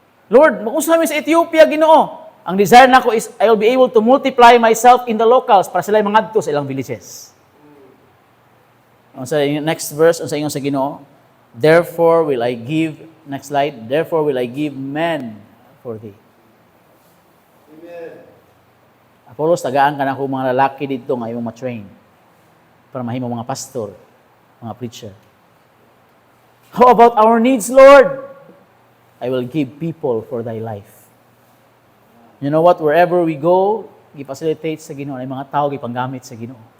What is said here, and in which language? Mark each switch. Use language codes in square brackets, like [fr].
[ceb] Lord, mag-unsa namin sa Ethiopia, Ginoo? Ang desire nako [en] is I will be able to multiply myself in the locals [ceb] para sila mangadto sa ilang villages. Ang sa next verse, ang sa ingon sa Ginoo, [en] Therefore will I give, next slide, therefore will I give men for thee. [ceb] Apollos, tagaan ka na kung mga lalaki dito nga imong ma-train para mahimo mga pastor, mga preacher. [en] How about our needs, Lord? I will give people for thy life. You know what? Wherever we go, [ceb] gi-facilitate sa Ginoo, ay mga tao gipanggamit sa Ginoo.